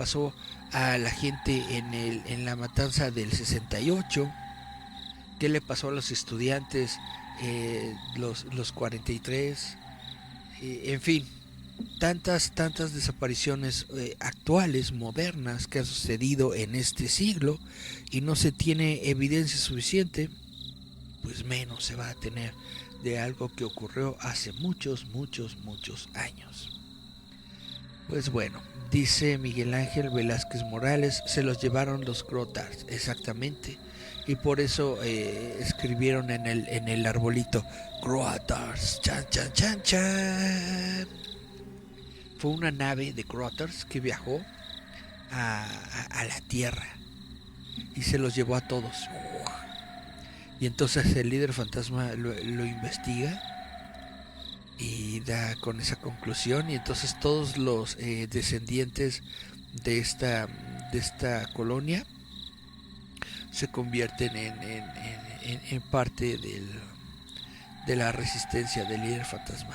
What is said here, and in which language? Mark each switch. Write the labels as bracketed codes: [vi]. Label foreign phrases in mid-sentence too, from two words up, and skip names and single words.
[es] pasó a la gente en la matanza del 68, qué le pasó a los estudiantes los 43, en fin, tantas desapariciones actuales, modernas, que han sucedido en este siglo, y no se tiene evidencia suficiente, pues menos se va a tener de algo que ocurrió hace muchos años. Pues bueno, dice Miguel Ángel Velázquez Morales, se los llevaron los Crottars, exactamente, y por eso escribieron en el arbolito Crottars, chan chan chan chan. Fue una nave de Crottars que viajó a la Tierra y se los llevó a todos. Y entonces el líder fantasma lo investiga y da con esa conclusión, y entonces todos los descendientes de esta colonia se convierten en parte de la resistencia del líder fantasma.